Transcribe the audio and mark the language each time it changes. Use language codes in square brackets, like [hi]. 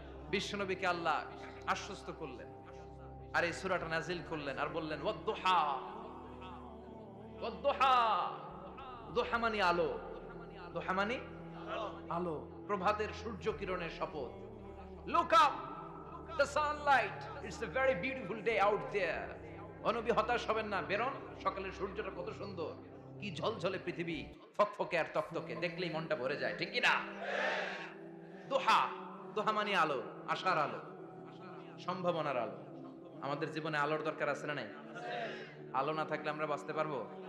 [bn] বিশ্বনবীকে আল্লাহ আশ্বস্ত করলেন আর এই সূরাটা নাজিল করলেন আর বললেন ওয়াদ-দুহা, ওয়াদ-দুহা। দুহা মানে আলো, দুহা মানে আলো, প্রভাতের সূর্য কিরণের শপথ। [en] Look up, the sunlight, it's a very beautiful day out there. [bn] ও নবী হতাশ হবেন না, বেরোন, সকালের সূর্যটা কত সুন্দর, কি ঝলঝলে পৃথিবী, ফকফকে আর তকতকে, দেখলেই মনটা ভরে যায়, ঠিক কি না? দুহা, দুহা মানে আলো, আশার আলো, সম্ভাবনার আলো। আমাদের জীবনে আলোর দরকার আছে না নাই? আলো না থাকলে আমরা বাঁচতে পারবো?